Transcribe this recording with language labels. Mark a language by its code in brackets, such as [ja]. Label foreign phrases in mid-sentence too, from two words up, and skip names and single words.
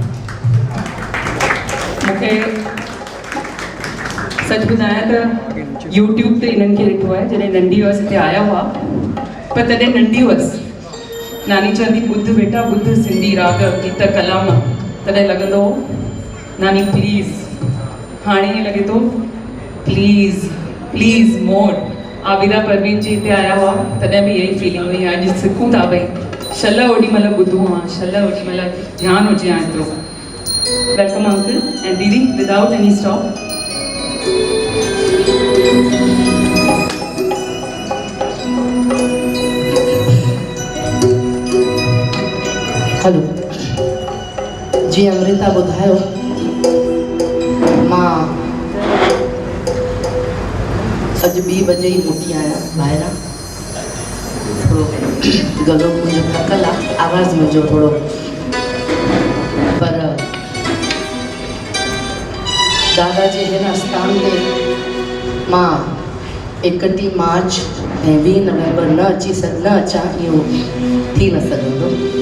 [sd] मूंखे सच ॿुधायां त यूट्यूब ते इन्हनि खे ॾिठो आहे जॾहिं नंढी हुअसि हिते आया हुआ, पर तॾहिं नंढी हुअसि। नानी चवंदी ॿुध बेटा ॿुध सिंधी राग गीत कलाम, तॾहिं लॻंदो हो नानी प्लीज़। हाणे ईअं लॻे थो [en] please please more. [sd] आबिदा परवीन जी हिते आया हुआ तॾहिं बि [hi] यही फीलिंग हुई। [sd] अॼु सिखूं था भई शल ओॾी महिल ॿुधूं हा, शल ओॾी महिल ध्यानु हुजे हा एतिरो। [en] welcome uncle and didi without any stop. [sd] हेलो जी, अमृता ॿुधायो मां अॼु 2 बजे ई मोटी आहियां ॿाहिरां। थोरो गलो मुंहिंजो थकल आहे, आवाज़ मुंहिंजो थोरो, पर दादा जे हिन आस्थान ते मां 31 मार्च ऐं 20 नवंबर न अचां, इहो थी न सघंदो।